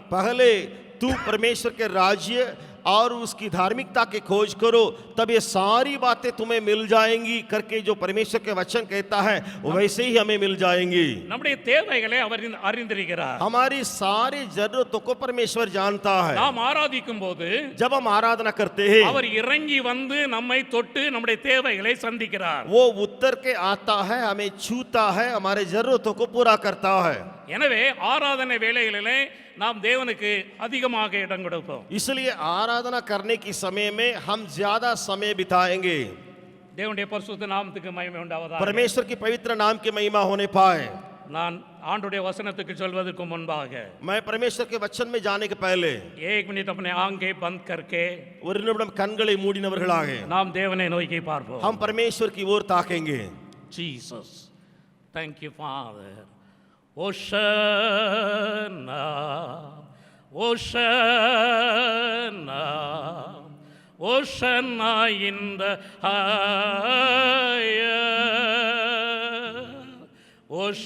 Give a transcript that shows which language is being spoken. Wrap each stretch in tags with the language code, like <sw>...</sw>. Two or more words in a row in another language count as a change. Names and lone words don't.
<hi>पहले तू परमेश्वर के राज्य और उसकी धार्मिकता की खोज करो तब ये सारी बातें तुम्हें मिल जाएंगी करके जो परमेश्वर के वचन कहता है वैसे ही हमें मिल जाएंगी.</hi> <ta>நம்முடைய தேவைகளை அவர் அறிந்திருக்கிறார்.</ta> <hi>हमारी सारी जरूरतों को परमेश्वर जानता है.</hi> <ta>நாம் ஆராதிக்கும் போது</ta> <hi>जब हम आराधना करते हैं</hi> <ta>அவர் இறங்கி வந்து நம்மை தொட்டு நம்முடைய தேவைகளை சந்திக்கிறார்.</ta> <hi>वो उतर के आता है, हमें छूता है, हमारे जरूरतों को पूरा करता है.</hi> <ta>எனவே ஆராதனை வேளைகளிலே நாம் தேவனுக்கு அதிகமாக இடம் கொடுப்போம்.</ta> <hi>इसलिए आराधना करने की समय में हम ज्यादा समय बिताएंगे.</hi> <ta>தேவனுடைய பரிசுத்த நாமத்துக்கு மகிமை உண்டாவதாக.</ta> <hi>परमेश्वर की पवित्र नाम की महिमा होने पाए.</hi> <ta>நான் ஆண்டுடைய வசனத்துக்கு சொல்வதற்கு முன்பாக</ta> <hi>मैं परमेश्वर के वचन में जाने के पहले एक मिनट अपने आंखें बंद करके</hi> <ta>ஒரு நிமிடம் கண்களை மூடினவர்களாக நாம் தேவனை நோக்கி பார்ப்போம்.</ta> <hi>हम परमेश्वर की ओर ताकेंगे.</hi> <en>Jesus, thank you Father. Hosanna, Hosanna, Hosanna in the highest.</en>